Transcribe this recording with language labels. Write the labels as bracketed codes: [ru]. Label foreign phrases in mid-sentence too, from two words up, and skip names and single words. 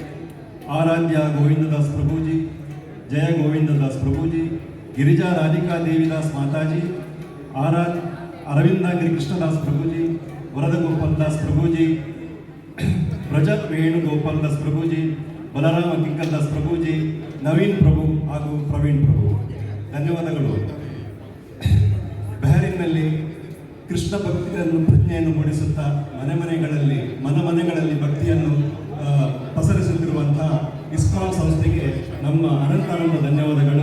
[kn] आराध्या गोविंद दास प्रभु जी, जय गोविंद दास प्रभु जी, गिरिजा राधिका देवी दास माता जी, अरविंदा गिरी कृष्णदास प्रभु जी, वरद गोपाल दास प्रभु जी, ब्रजत वेणुगोपाल दास प्रभु जी, बलराम किंकर दास प्रभु जी, नवीन प्रभु ಹಾಗೂ ಪ್ರವೀಣ್ ಪ್ರಭು, ಧನ್ಯವಾದಗಳು. ಬಹರಿನ್ನಲ್ಲಿ ಕೃಷ್ಣ ಭಕ್ತಿಯನ್ನು ಪ್ರಜ್ಞೆಯನ್ನು ಮೂಡಿಸುತ್ತಾ ಮನೆಗಳಲ್ಲಿ ಮನೆಗಳಲ್ಲಿ ಭಕ್ತಿಯನ್ನು ಪಸರಿಸುತ್ತಿರುವಂತಹ ಇಸ್ಕಾನ್ ಸಂಸ್ಥೆಗೆ ನಮ್ಮ ಅನಂತಾನಂದ ಧನ್ಯವಾದಗಳು.